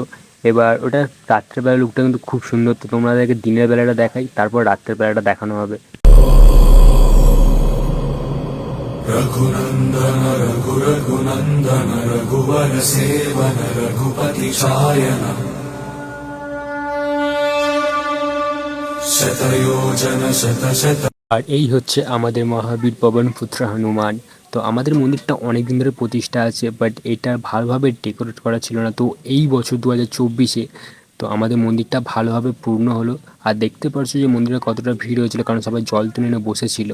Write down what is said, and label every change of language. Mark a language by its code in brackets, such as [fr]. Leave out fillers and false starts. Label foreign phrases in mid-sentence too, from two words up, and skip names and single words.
[bn] এবার ওটা রাত্রেবেলা লুকটা কিন্তু খুব সুন্দর, তো তোমাদেরকে দিনের বেলাটা দেখাই, তারপর রাত্রের বেলাটা দেখানো হবে। [hi] रघुनन्दन रघु रघुनन्दन रघुवर सेवन रघुपति चायन शतयोजन शत शत। [bn] আর এই হচ্ছে আমাদের মহাবীর পবন পুত্র হনুমান। তো আমাদের মন্দিরটা অনেক দিন ধরে প্রতিষ্ঠা আছে, বাট এটা ভালোভাবে ডেকোরেট করা ছিল না। তো এই বছর 2024-এ তো আমাদের মন্দিরটা ভালোভাবে পূর্ণ হলো। আর দেখতে পাচ্ছ যে মন্দিরে কতটা ভিড় হয়েছিল, কারণ সবাই জল তুলে এনে বসেছিল।